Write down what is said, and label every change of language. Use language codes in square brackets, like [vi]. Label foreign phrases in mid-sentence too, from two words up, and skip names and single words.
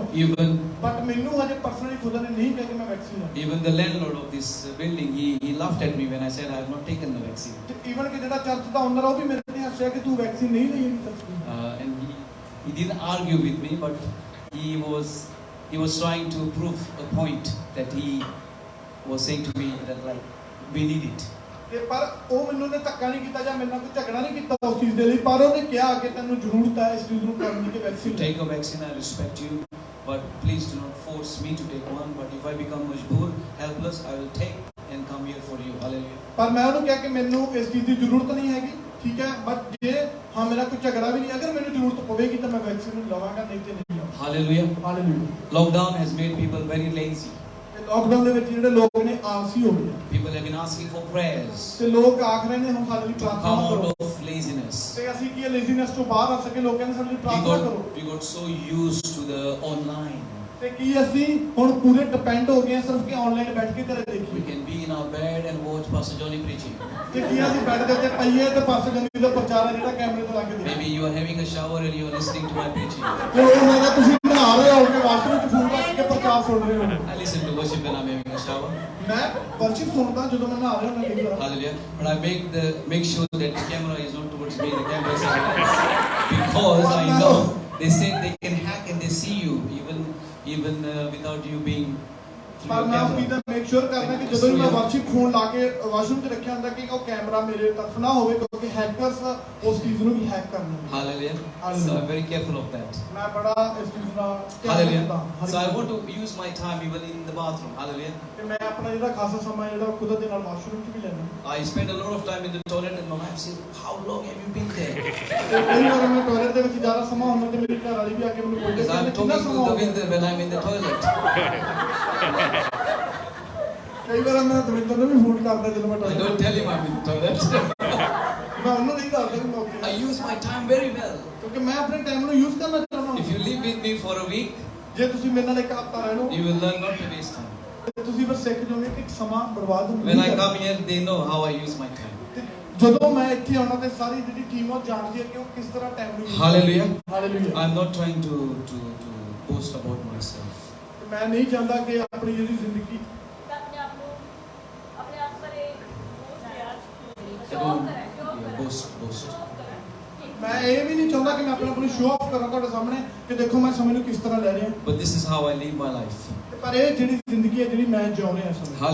[pa] ਬਟ ਮੈਨੂੰ ਹਜੇ ਪਰਸਨਲੀ ਖੁਦਾ ਨੇ ਨਹੀਂ ਕਿਹਾ ਕਿ ਮੈਂ ਵੈਕਸੀਨ ਲਾਂ। [en] Even the landlord of this building, he laughed at me when I said I have not taken the vaccine. [pa] ਤੇ ਈਵਨ ਕਿ ਜਿਹੜਾ ਚਰਚ ਦਾ ਓਨਰ ਆ ਉਹ ਵੀ ਮੇਰੇ ਤੇ ਹੱਸਿਆ ਕਿ ਤੂੰ ਵੈਕਸੀਨ ਨਹੀਂ ਲਈ ਹੈਗੀ। [en] And he didn't argue with me, but he was trying to prove a point that he was saying to me that like we need it. [pa] ਤੇ ਪਰ ਉਹ ਮੈਨੂੰ ਨੇ ਧੱਕਾ ਨਹੀਂ ਕੀਤਾ ਜਾਂ ਮੇਰੇ ਨਾਲ ਕੋਈ ਝਗੜਾ ਨਹੀਂ ਕੀਤਾ ਉਸ ਚੀਜ਼ ਦੇ ਲਈ, ਪਰ ਉਹਨੇ ਕਿਹਾ ਕਿ ਤੈਨੂੰ ਜ਼ਰੂਰਤ ਹੈ ਇਸ ਚੀਜ਼ ਨੂੰ ਕਰਨ ਦੀ ਕਿ ਵੈਕਸੀਨ [en] Take a vaccine. I respect you, but please do not force me to take one. But if I become majboor, helpless, I will take and come here for you. Hallelujah. [pa] ਪਰ ਮੈਂ ਉਹਨੂੰ ਕਿਹਾ ਕਿ ਮੈਨੂੰ ਇਸ ਚੀਜ਼ ਦੀ ਜ਼ਰੂਰਤ ਨਹੀਂ ਹੈਗੀ, ਠੀਕ ਹੈ, ਬਟ ਜੇ ਹਾਂ ਮੇਰਾ ਕੋਈ ਝਗੜਾ ਵੀ ਨਹੀਂ, ਅਗਰ ਮੈਨੂੰ ਜ਼ਰੂਰਤ ਪਵੇਗੀ ਤਾਂ ਮੈਂ ਵੈਕਸੀਨ ਲਵਾਂਗਾ, ਨਹੀਂ ਤੇ ਨਹੀਂ ਲਵਾਂਗਾ। [en] Hallelujah. [pa] ਹਾਲੇਲੂਇਆ। [en] Lockdown has made people very lazy. [pa] ਲਾਕਡਾਊਨ ਦੇ ਵਿੱਚ ਜਿਹੜੇ ਲੋਕ ਨੇ ਆਲਸੀ ਹੋ ਗਏ। [en] People have been asking for prayers. [pa] ਤੇ ਲੋਕ ਆਖ ਰਹੇ ਨੇ ਹੁਣ ਸਾਡੇ ਲਈ ਪ੍ਰਾਰਥਨਾ [en] Come [pa] ਕਰੋ। [en] out of laziness. [pa] ਤੇ ਅਸੀਂ ਕੀ ਲੇਜ਼ੀਨੈਸ ਤੋਂ ਬਾਹਰ ਆ ਸਕੇ, ਲੋਕਾਂ ਨੇ ਸਾਡੇ ਲਈ ਪ੍ਰਾਰਥਨਾ ਕਰੋ। [en] We got so used to the online. [pa] ਤੇ ਕੀ ਅਸੀਂ ਹੁਣ ਪੂਰੇ ਡਿਪੈਂਡ ਹੋ ਗਏ ਹਾਂ ਸਿਰਫ ਕਿ ਆਨਲਾਈਨ ਬੈਠ ਕੇ ਘਰੇ [en] We [pa] ਦੇਖੀਏ [en] can be in our bed and watch Pastor Johnny preaching. [pa] ਤੇ ਕੀ ਅਸੀਂ ਬੈੱਡ ਦੇ ਉੱਤੇ ਪਈਏ ਤੇ ਪਾਸੇ ਜੰਮੀ ਦਾ ਪ੍ਰਚਾਰ ਹੈ ਜਿਹੜਾ ਕੈਮਰੇ ਤੋਂ ਲਾ ਕੇ ਦੇਖੀਏ [en] Maybe you are having a shower and you are listening to my preaching. [pa] ਤੇ ਉਹ ਹੋਏਗਾ ਤੁਸੀਂ ਨਹਾ ਰਹੇ ਹੋ ਕੇ ਵਾਸ਼ਰੂਮ ਵਿੱਚ ਫੋਨ ਰੱਖ ਕੇ ਪ੍ਰਚਾਰ ਸੁਣ ਰਹੇ ਹੋ [en] I listen to worship when I'm having a shower. [pa] ਮੈਂ ਵਰਸ਼ਿਪ ਸੁਣਦਾ ਜਦੋਂ ਮੈਂ ਨਹਾ ਰਿਹਾ ਹੁੰਦਾ ਕਈ ਵਾਰ [en] Hallelujah. But I make sure that the camera is not towards me, the camera is somewhere. Because I know they said they can hack and they see you even without you being through [pa] ਪਰ [en] your [pa] ਮੈਂ ਉਸ ਚੀਜ਼ [en] camera. [pa] ਦਾ [en] make sure [pa] ਕਰਦਾ ਕਿ ਜਦੋਂ ਵੀ ਮੈਂ ਵਰਸ਼ਿਪ ਫੋਨ ਲਾ ਕੇ ਵਾਸ਼ਰੂਮ 'ਚ ਰੱਖਿਆ ਹੁੰਦਾ ਕਿ ਉਹ ਕੈਮਰਾ ਮੇਰੇ ਤਰਫ ਨਾ ਹੋਵੇ ਕਿਉਂਕਿ ਹੈਕਰਸ ਉਸ ਚੀਜ਼ ਨੂੰ ਵੀ ਹੈਕ ਕਰ ਲੈਂਦੇ [en] Hallelujah. Hallelujah. So I'm very careful of that. [pa] ਮੈਂ ਬੜਾ ਇਸ ਚੀਜ਼ ਦਾ ਧਿਆਨ [en] Hallelujah. [pa] ਰੱਖਦਾ ਹਰ [en] So I [pa] ਇੱਕ [en] want to use my time even in the bathroom. Hallelujah. [pa] ਕਿ ਮੈਂ ਆਪਣਾ ਜਿਹੜਾ ਖਾਸਾ ਸਮਾਂ ਜਿਹੜਾ ਉਹ ਕੁਦਰਤ ਦੇ ਨਾਲ ਵਾਸ਼ਰੂਮ 'ਚ ਵੀ ਲੈਂਦਾ [en] I spend a lot of time in the toilet and my wife says, "How long have you been there?" [pa] ਤੇ ਕਈ ਵਾਰ ਮੈਂ ਟਾਇਲਟ ਦੇ ਵਿੱਚ ਜ਼ਿਆਦਾ ਸਮਾਂ ਹੁੰਦਾ ਤੇ ਮੇਰੀ ਘਰ ਵਾਲੀ ਵੀ ਆ ਕੇ ਮੈਨੂੰ ਪੁੱਛਦੀ [en] Because I'm [pa] ਕਿੰਨਾ [en] talking [pa] ਸਮਾਂ [en] to [pa] ਹੋ ਗਿਆ [en] Davinder when I'm in the toilet. [pa] ਕਈ ਵਾਰ ਮੈਂ ਦਵਿੰਦਰ ਨੂੰ ਵੀ ਫੋਨ ਕਰਦਾ ਜਦੋਂ ਮੈਂ [en] I [pa] ਟਾਇਲਟ [en] don't tell him I'm in the toilet. [pa] ਮੈਂ ਉਹਨੂੰ ਨਹੀਂ ਦੱਸਦਾ ਕਿ ਮੈਂ ਉੱਥੇ [en] I [pa] ਹਾਂ। [en] use my time very well. [pa] ਕਿਉਂਕਿ ਮੈਂ ਆਪਣੇ ਟਾਈਮ ਨੂੰ ਯੂਜ਼ ਕਰਨਾ ਚਾਹੁੰਦਾ [en] If you live with me for a week, [pa] ਜੇ ਤੁਸੀਂ ਮੇਰੇ ਨਾਲ ਇੱਕ ਹਫ਼ਤਾ ਰਹਿ ਲਓ [en] you will learn not to waste time. [pa] ਤੇ ਤੁਸੀਂ ਫਿਰ ਸਿੱਖ ਜਾਓਗੇ ਕਿ ਸਮਾਂ ਬਰਬਾਦ [en] When [pa] ਨਹੀਂ [en] I [pa] ਕਰਨਾ। [en] come here, they know how I use my time. [pa] ਤੇ ਜਦੋਂ ਮੈਂ ਇੱਥੇ ਆਉਣਾ ਤੇ ਸਾਰੀ ਜਿਹੜੀ ਟੀਮ ਉਹ ਜਾਣਦੀ ਹੈ ਕਿ ਉਹ ਕਿਸ ਤਰ੍ਹਾਂ ਟਾਈਮ ਨੂੰ [en] Hallelujah. [pa] ਹਾਲੇਲੂਇਆ [en] I'm not trying to boast about myself. [pa] ਮੈਂ ਨਹੀਂ ਚਾਹੁੰਦਾ ਕਿ ਆਪਣੀ ਜਿਹੜੀ ਜ਼ਿੰਦਗੀ [en] I don't boast. [pa] ਮੈਂ ਇਹ ਵੀ ਨਹੀਂ ਚਾਹੁੰਦਾ ਕਿ ਮੈਂ ਆਪਣੀ [en] show off [pa] ਕਰਾਂ ਤੁਹਾਡੇ ਸਾਹਮਣੇ ਕਿ ਦੇਖੋ ਮੈਂ ਸਮੇਂ ਨੂੰ ਕਿਸ ਤਰ੍ਹਾਂ ਲੈ ਰਿਹਾ [en] But this is how I live my life. [pa] ਪਰ ਇਹ ਜਿਹੜੀ ਜ਼ਿੰਦਗੀ ਹੈ ਜਿਹੜੀ ਮੈਂ ਜਿਉ ਰਿਹਾ ਇਸ ਸਮੇਂ